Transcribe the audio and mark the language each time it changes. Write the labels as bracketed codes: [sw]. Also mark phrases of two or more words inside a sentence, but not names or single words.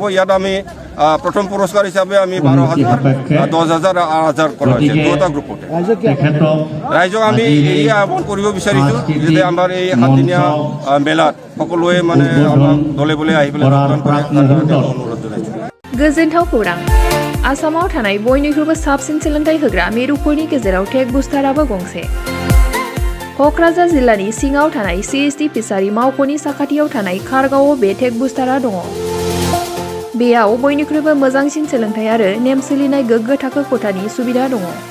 [as] ইয়াত আমি প্ৰথম পুৰস্কাৰ হিচাপে আমি 12,000, 10,000, 8,000 কৰা হৈছে দুটা গ্ৰুপতে। ৰাইজক আমি এই আহ্বান কৰিব বিচাৰিছোঁ যে আমাৰ এই 7 দিনীয়া মেলাত সকলোৱে মানে আমাক দলে বলে আহি পেলাই যোগদান কৰে অনুৰোধ জনাইছোঁ। [brx] गोजोनथाव खौरां। आसामाव थानाय बयनिख्रुइबो साबसिन सोलोंथाइ होग्रा मिरुफोरनि गेजेराव टेक बुस्टाराबो गंसे। क'क्राझार जिल्लानि सिङाव थानाय CST फिसारि मावख'नि साखाथियाव थानाय खारगावआव बे टेक बुस्टारा दङ। बेयाव बयनिख्रुइबो मोजांसिन सोलोंथाइ आरो नेम सोलिनाय गोग्गो थाखो खथानि सुबिदा दङ।